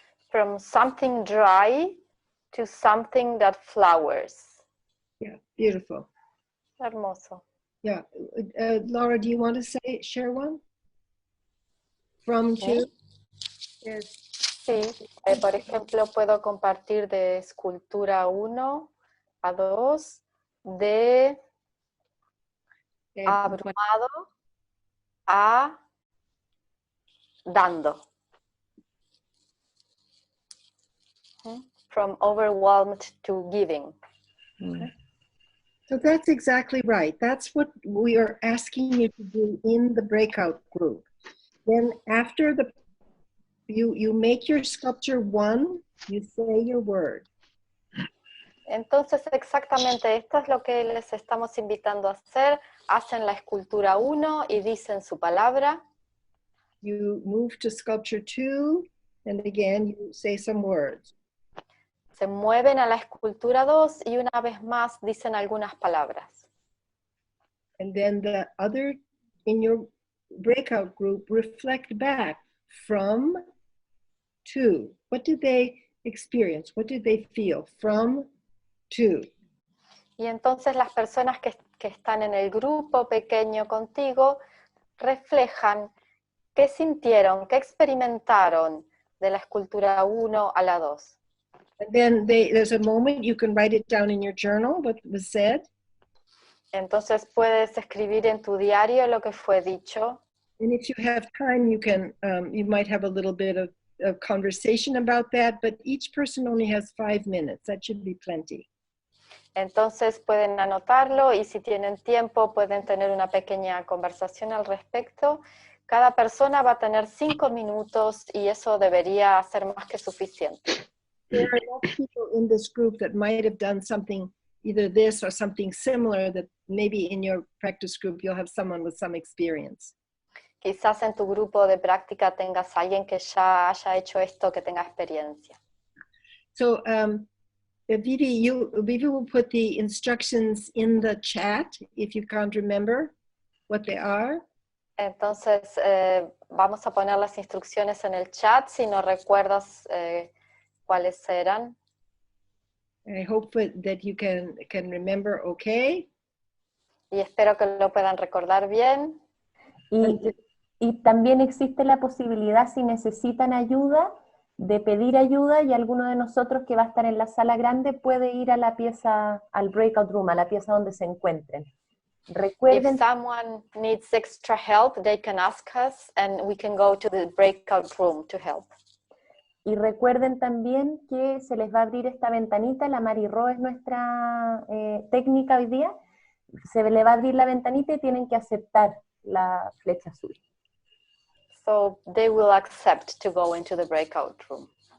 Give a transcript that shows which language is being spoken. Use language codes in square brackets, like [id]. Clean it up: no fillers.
[en] From something dry to something that flowers. Yeah, beautiful. [es] Hermoso. [en] Yeah, Laura, do you want to share one? From 2? [es] Sí, por ejemplo, puedo compartir de escultura 1 a 2, de abrumado a dando. [en] From overwhelmed to giving. So that's exactly right. That's what we are asking you to do in the breakout group. Then after you make your sculpture 1, you say your word. [es] Entonces, exactamente esto es lo que les estamos invitando a hacer. Hacen la escultura 1 y dicen su palabra. [en] You move to sculpture 2, and again you say some words. [es] Se mueven a la escultura 2 y una vez más dicen algunas palabras. [en] And then the other in your breakout group reflect back from to. What did they experience? What did they feel? From to. [es] Y entonces las personas que están en el grupo pequeño contigo reflejan qué sintieron, qué experimentaron de la escultura 1 a la 2. [en] And then there's a moment you can write it down in your journal, what was said. [es] Entonces puedes escribir en tu diario lo que fue dicho. [en] And if you have time, you can, you might have a little bit of conversation about that, but each person only has 5 minutes. That should be plenty. [es] Entonces pueden anotarlo y si tienen tiempo pueden tener una pequeña conversación al respecto. Cada persona va a tener 5 minutos y eso debería ser más que suficiente. [en] There are enough people in this group that might have done something, either this or something similar, that maybe in your practice group you'll have someone with some experience. [es] Quizás en tu grupo de práctica tengas a alguien que ya haya hecho esto, que tenga experiencia. [en] So, Vivi will put the instructions in the chat if you can't remember what they are. [es] Entonces, vamos a poner las instrucciones en el chat si no recuerdas cuáles eran. [en] I hope that you can remember okay. [es] Y espero que lo puedan recordar bien. Y también existe la posibilidad, si necesitan ayuda, de pedir ayuda y alguno de nosotros que va a estar en la sala grande puede ir a la pieza, al breakout room, a la pieza donde se encuentren. Recuerden, [en] If someone needs extra help, they can ask us and we can go to the breakout room to help. [es] Y recuerden también que se les va a abrir esta ventanita, la Marirro es nuestra técnica hoy día, se le va a abrir la ventanita y tienen que aceptar la flecha azul. [en] So they will accept to go into the breakout room.